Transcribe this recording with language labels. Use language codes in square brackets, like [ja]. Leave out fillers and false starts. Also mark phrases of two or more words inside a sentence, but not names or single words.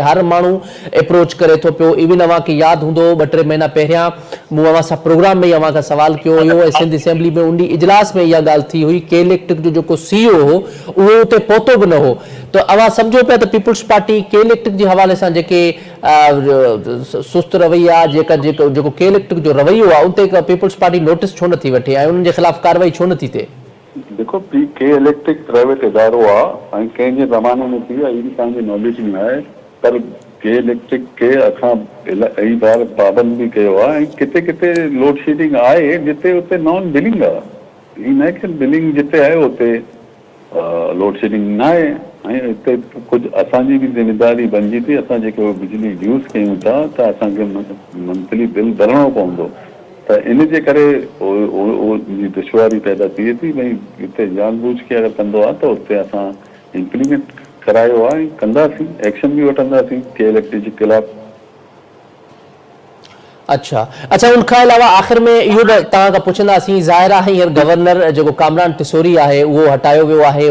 [sd] हर माण्हू अप्रोच करे थो पियो। इवन अव्हांखे यादि हूंदो 2-3 महीना पहिरियां मूं अव्हां सां प्रोग्राम में ई अव्हां खां सवाल कयो हुयो ऐं सिंध असेंबली में उन इजलास में इहा ॻाल्हि थी हुई। के इलेक्ट्रिक जो जेको CEO हो उहो उते पहुतो बि न हो। त अव्हां सम्झो पिया त पीपल्स पार्टी के इलेक्ट्रिक जे हवाले सां जेके सुस्त रवैया जेको के इलेक्ट्रिक जो रवैयो आहे उन ते पीपल्स पार्टी नोटिस छो नथी वठे ऐं उन्हनि जे ख़िलाफ़ कार्रवाई छो नथी थिए? देखो के इलेक्ट्रिक प्राइवेट इदारो आहे ऐं कंहिंजे ज़माने में थी आहे, इहा तव्हांजे नॉलेज में आहे। पर के इलेक्ट्रिक के असां कई बार पाबंद बि कयो आहे। ऐं किथे किथे [en] load shedding [sd] आहे जिते उते [en] non billing [sd] आहे। हीअ न की बिलिंग जिते आहे उते [en] load shedding [sd] न आहे। ऐं हिते कुझु असांजी बि ज़िमेदारी बणिजी थी। असां जेको बिजली यूज़ कयूं था त असांखे [en] monthly bill [sd] भरिणो पवंदो। त इन जे करे दुश्वारी पैदा थिए थी। भई हिते जानबूझ के अगरि कंदो आहे त उते असां इम्प्लीमेंट करायो आहे, कंदासीं, एक्शन बि वठंदासीं के इलेक्ट्रिक जे ख़िलाफ़। अच्छा उनखां अलावा आख़िर में इहो बि तव्हां खां पुछंदासीं, ज़ाहिर आहे हींअर गवर्नर जेको कामरान टिसोरी आहे उहो हटायो वियो आहे।